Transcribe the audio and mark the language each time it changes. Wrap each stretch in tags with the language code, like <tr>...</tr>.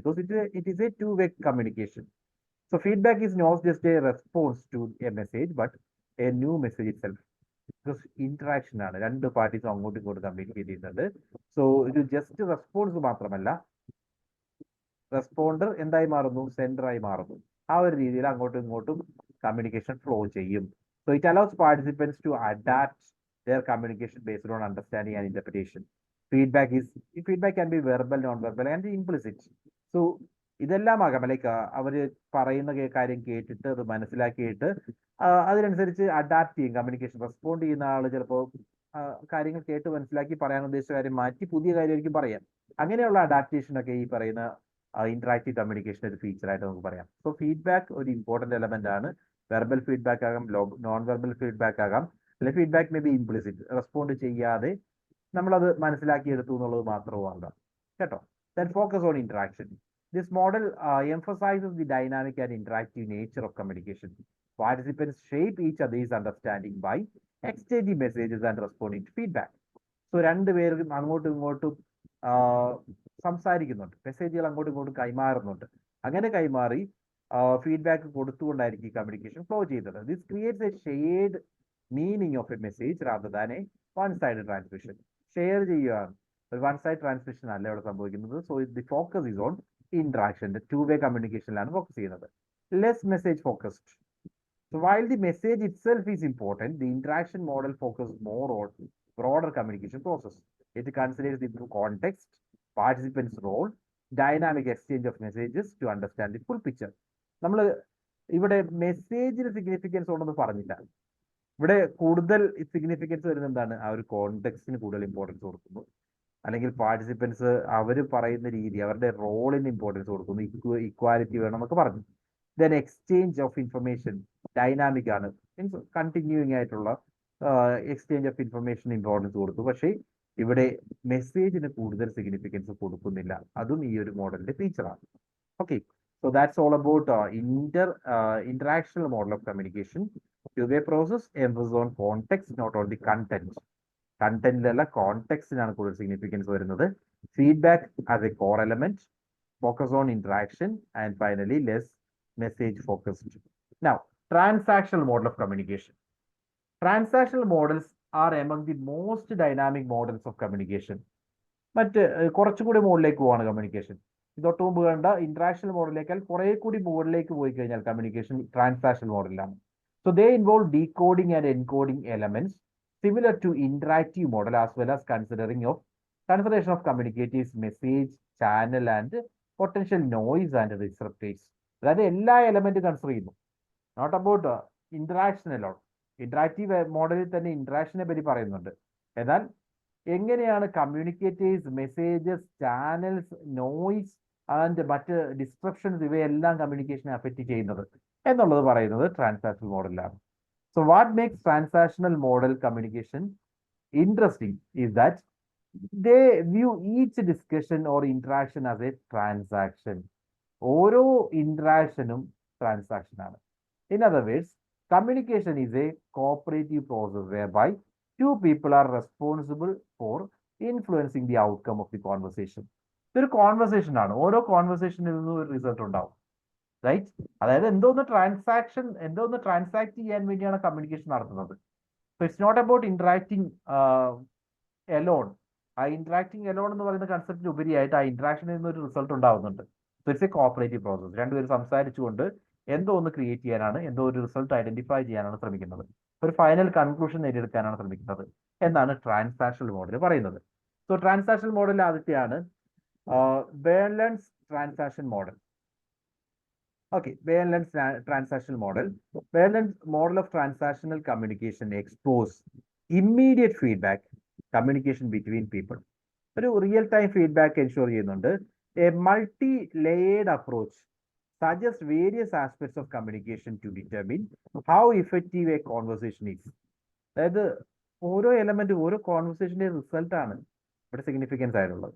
<en>Because it is a 2-way communication. So feedback is not just a response to a message but a new message itself.</en> <ml>Because interaction ആണ്, രണ്ട് പാർട്ടീസും അങ്ങോട്ടും ഇങ്ങോട്ടും communicate ചെയ്യുന്നുണ്ട്. So ഇത് just response മാത്രമല്ല, responder എന്തായി മാറുന്നു? സെൻഡറായി മാറുന്നു. ആ ഒരു രീതിയിൽ അങ്ങോട്ടും ഇങ്ങോട്ടും കമ്മ്യൂണിക്കേഷൻ ഫ്ലോ ചെയ്യും.</ml> <en>So it allows participants to adapt their communication based on understanding and interpretation. Feedback can be verbal, non-verbal and implicit.</en> <ml>So ഇതെല്ലാം ആകാം. ലൈക്ക് അവര് പറയുന്ന കാര്യം കേട്ടിട്ട് അത് മനസ്സിലാക്കിയിട്ട് അതിനനുസരിച്ച് അഡാപ്റ്റ് ചെയ്യും കമ്മ്യൂണിക്കേഷൻ. റെസ്പോണ്ട് ചെയ്യുന്ന ആള് ചിലപ്പോൾ കാര്യങ്ങൾ കേട്ട് മനസ്സിലാക്കി പറയാൻ ഉദ്ദേശിച്ച കാര്യം മാറ്റി പുതിയ കാര്യമായിരിക്കും പറയാം. അങ്ങനെയുള്ള അഡാപ്റ്റേഷൻ ഒക്കെ ഈ പറയുന്ന ഇന്ററാക്റ്റീവ് കമ്മ്യൂണിക്കേഷൻ ഒരു ഫീച്ചറായിട്ട് നമുക്ക് പറയാം. സോ ഫീഡ്ബാക്ക് ഒരു ഇമ്പോർട്ടന്റ് എലമെന്റ് ആണ്. വെർബൽ ഫീഡ്ബാക്ക് ആകാം, നോൺ വെർബൽ ഫീഡ്ബാക്ക് ആകാം, അല്ലെങ്കിൽ</ml> <en>feedback may be implicit,</en> <ml>respond ചെയ്യാതെ നമ്മളത് മനസ്സിലാക്കിയെടുത്തു എന്നുള്ളത് മാത്രവുമല്ല കേട്ടോ.</ml> <en>Then focus on interaction. This model emphasizes the dynamic and interactive nature of communication. Participants shape each other's understanding by exchanging messages and responding to feedback.</en> <ml>So രണ്ടുപേരും അങ്ങോട്ടും ഇങ്ങോട്ടും സംസാരിക്കുന്നുണ്ട്, മെസ്സേജുകൾ അങ്ങോട്ടും ഇങ്ങോട്ടും കൈമാറുന്നുണ്ട്. അങ്ങനെ കൈമാറി ഫീഡ്ബാക്ക് കൊടുത്തുകൊണ്ടായിരിക്കും കമ്മ്യൂണിക്കേഷൻ ഫ്ലോ ചെയ്യുന്നത്.</ml> <en>This creates a shared meaning of a message rather than a one-sided transmission.</en> <ml>Share ചെയ്യുകയാണ്, ഒരു വൺ സൈഡ് ട്രാൻസ്മിഷൻ അല്ല ഇവിടെ സംഭവിക്കുന്നത്.</ml> <en>So the focus is on interaction. The 2-way communication focus ചെയ്യുന്നത്. Less message focused. So while the message itself is important, the interaction model focuses more on broader communication process. It considers the context, participants' role, dynamic exchange of messages to understand the full picture.</en> <ml>നമ്മൾ ഇവിടെ മെസ്സേജിന് significance ഉണ്ടെന്ന് പറഞ്ഞില്ല. ഇവിടെ കൂടുതൽ significance വരുന്നത് എന്താണ്? ആ ഒരു കോണ്ടെക്സ്റ്റിന് കൂടുതൽ ഇമ്പോർട്ടൻസ് കൊടുക്കുന്നു, അല്ലെങ്കിൽ പാർട്ടിസിപ്പൻസ് അവർ പറയുന്ന രീതി, അവരുടെ റോളിന് ഇമ്പോർട്ടൻസ് കൊടുക്കുന്നു, ഇക്വാലിറ്റി വേണം എന്നൊക്കെ പറഞ്ഞു. Then exchange of information dynamic ആണ്, മീൻസ് കണ്ടിന്യൂയിങ് ആയിട്ടുള്ള എക്സ്ചേഞ്ച് ഓഫ് ഇൻഫർമേഷൻ ഇമ്പോർട്ടൻസ് കൊടുത്തു. പക്ഷേ ഇവിടെ മെസ്സേജിന് കൂടുതൽ സിഗ്നിഫിക്കൻസ് കൊടുക്കുന്നില്ല. അതും ഈ ഒരു മോഡലിന്റെ ഫീച്ചറാണ്.</ml> <en>Okay, so that's all about interactional model of communication. 2-way process, emphasis on context, not on the content.</en> <ml>കണ്ടന്റിലല്ല കോണ്ടെക്സ്റ്റിനാണ് കൂടുതൽ സിഗ്നിഫിക്കൻസ് വരുന്നത്.</ml> <en>Feedback as a core element, focus on interaction and finally less message focused. Now transactional model of communication. Transactional models are among the most dynamic models of communication.</en> <ml>മറ്റ് കുറച്ചുകൂടി മുകളിലേക്ക് പോവാണ് communication. ഇതൊട്ട് മുമ്പ് കണ്ട ഇന്ററാക്ഷണൽ മോഡലിലേക്കാൾ കുറെ കൂടി മുകളിലേക്ക് പോയി കഴിഞ്ഞാൽ communication transactional മോഡലിലാണ്.</ml> <en>So they involve decoding and encoding elements similar to interactive model as well as considering of consideration of communicators, message, channel and potential noise and disruptors.</en> <ml>അതായത് എല്ലാ എലമെന്റ് കൺസിഡർ ചെയ്യുന്നു,</ml> <en>Not about interaction alone.</en> <ml>Interactive മോഡലിൽ തന്നെ ഇന്ററാക്ഷനെ പറ്റി പറയുന്നുണ്ട്. എന്നാൽ എങ്ങനെയാണ് communicators, messages, channels, noise and മറ്റ് ഡിസ്ട്രപ്ഷൻസ് ഇവയെല്ലാം കമ്മ്യൂണിക്കേഷനെ അഫക്റ്റ് ചെയ്യുന്നത് എന്നുള്ളത് പറയുന്നത് transactional മോഡലിലാണ്.</ml> <en>So what makes transactional model communication interesting is that they view each discussion or interaction as a transaction.</en> <ml>ഓരോ ഇന്ററാക്ഷനും ട്രാൻസാക്ഷൻ ആണ്.</ml> <en>In other words, communication is a cooperative process whereby two people are responsible for influencing the outcome of the conversation.</en> <ml>ഇതൊരു conversation ആണ്. ഓരോ കോൺവെർസേഷനിൽ നിന്നും ഒരു result ഉണ്ടാവും, right? അതായത് എന്തോന്ന് ട്രാൻസാക്ട് ചെയ്യാൻ വേണ്ടിയാണ് കമ്മ്യൂണിക്കേഷൻ നടത്തുന്നത്.</ml> <en>So it's not about interacting alone.</en> <ml>ആ ഇന്ററാക്ടിങ് എലോൺ എന്ന് പറയുന്ന കൺസെപ്റ്റിന് ഉപരിയായിട്ട് ആ ഇന്ററാക്ഷനിൽ നിന്ന് ഒരു റിസൾട്ട് ഉണ്ടാവുന്നുണ്ട്.</ml> <en>So it's a cooperative process.</en> <ml>രണ്ടുപേരും സംസാരിച്ചുകൊണ്ട് എന്തോ ഒന്ന് ക്രിയേറ്റ് ചെയ്യാനാണ്, എന്തോ ഒരു റിസൾട്ട് ഐഡന്റിഫൈ ചെയ്യാനാണ് ശ്രമിക്കുന്നത്, ഒരു ഫൈനൽ കൺക്ലൂഷൻ നേടിയെടുക്കാനാണ് ശ്രമിക്കുന്നത് എന്നാണ് ട്രാൻസാക്ഷണൽ മോഡൽ പറയുന്നത്. So transactional model ആദ്യത്തെയാണ് ബേൺലൻസ് transaction model.</ml> <en>Okay, Bayes-Lens transactional model. Bayes-Lens model of transactional communication explores immediate feedback communication between people.</en> <ml>ഒരു റിയൽ ടൈം ഫീഡ്ബാക്ക് എൻഷുർ ചെയ്യുന്നുണ്ട്.</ml> <en>A multi layered approach suggest various aspects of communication to determine how effective a conversation is.</en> <ml>അതായത് ഓരോ എലമെന്റും ഓരോ കോൺവെർസേഷന്റെ റിസൾട്ടാണ് ഇവിടെ significance ആയിട്ടുള്ളത്.</ml>